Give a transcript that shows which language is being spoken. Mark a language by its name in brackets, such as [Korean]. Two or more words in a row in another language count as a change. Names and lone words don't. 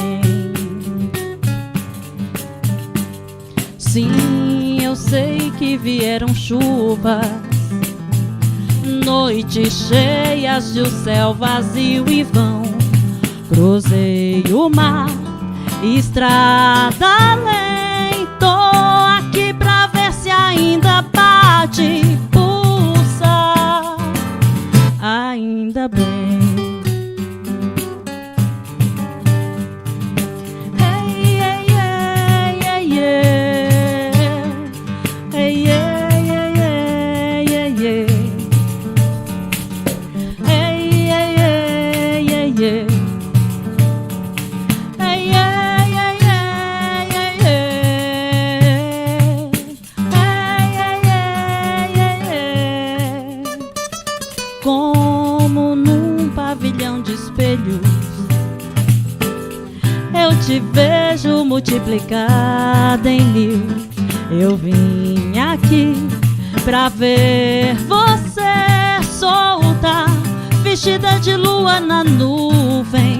[Portuguese] Sim, eu sei que vieram chuvas, noites cheias de o céu vazio e vão. Cruzei o mar, estrada além. Tô aqui pra ver se ainda bate, pulsa, ainda bem. [English] Hey, yeah, yeah, yeah, yeah. Hey, yeah, yeah, yeah, yeah, yeah. Hey, yeah, yeah, yeah, yeah. Hey, yeah, yeah, yeah, yeah, yeah. Hey, yeah, yeah, yeah, yeah. [Portuguese] Como num pavilhão de espelhos, eu te vejo multiplicada em mil. Eu vim aqui pra ver você solta, vestida de lua na nuvem.